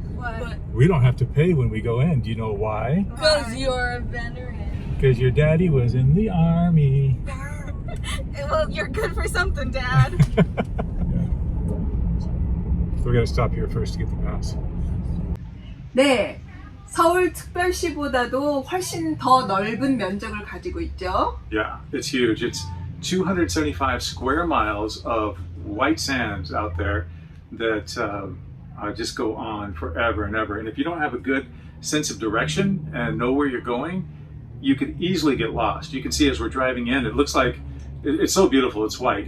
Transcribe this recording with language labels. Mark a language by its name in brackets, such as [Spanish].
[English] What? We don't have to pay when we go in. Do you know why? Because you're a veteran. Because your daddy was in the army. Well, you're good for something, Dad. So we're going to stop here first to get the pass. [Korean] 네, 서울특별시보다도 훨씬 더 넓은 면적을 가지고 있죠. [English] Yeah, it's huge. It's 275 square miles of white sands out there that just go on forever and ever. And if you don't have a good sense of direction and know where you're going, you could easily get lost. You can see as we're driving in, it looks like it's so beautiful. It's white.